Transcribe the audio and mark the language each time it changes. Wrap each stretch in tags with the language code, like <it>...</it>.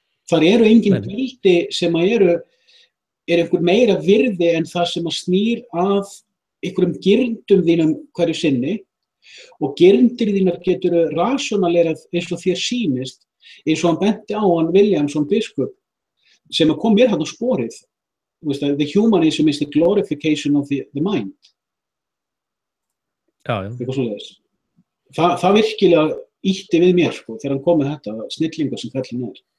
<is>Þar eru engin gildi sem er einhver meira virði en það sem snýr að einhverjum girndum þínum hverju sinni og girndir þínar getur rationalerað eins og þér sýnist, eins og hann benti á hann Williamson biskup sem kom mér hann á sporið.</is> <en>The humanism is the glorification of the mind.</en> <is>Já. Eitthvað svoleiðis. Það virkilega ýtti við mér, sko, þegar hann kom með þetta, snillingur sem fellin er.</is>